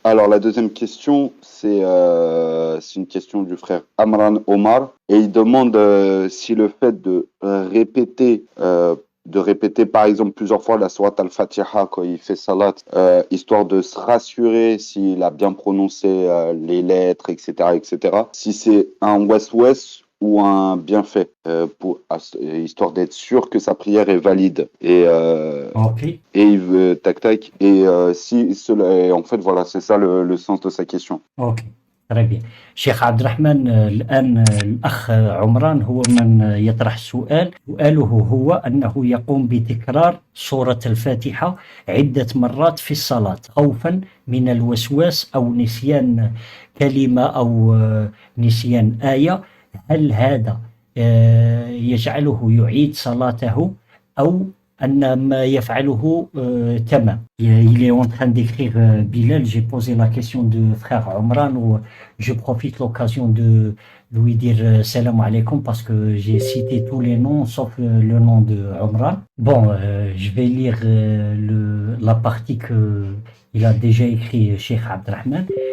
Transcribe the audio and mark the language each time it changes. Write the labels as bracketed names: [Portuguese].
[French] Alors, la deuxième question, c'est une question du frère Amran Omar et il demande si le fait de répéter par exemple plusieurs fois la sourate Al-Fatiha quand il fait salat, histoire de se rassurer s'il a bien prononcé les lettres, etc., si c'est un west-west ou un bienfait, histoire d'être sûr que sa prière est valide. Ok. Et il veut tac tac. Si cela, et en fait, voilà, c'est ça le sens de sa question. أوكي. très bien. [Arabic] شيخ عبد الرحمن الآن الأخ عمران هو من يطرح السؤال. سؤاله هو أنه يقوم بتكرار سورة الفاتحة عدة مرات في الصلاة خوفا من الوسواس أو نسيان كلمة أو نسيان آية. هل هذا يجعله يعيد صلاته أو أن ما يفعله تمام. [French] Il est en train d'écrire Bilal, j'ai posé la question de frère Omran où je profite l'occasion de lui dire salam alaikum parce que j'ai cité tous les noms sauf le nom de Omran. Bon, je vais lire la partie que il a déjà écrit Cheikh Abdrahman.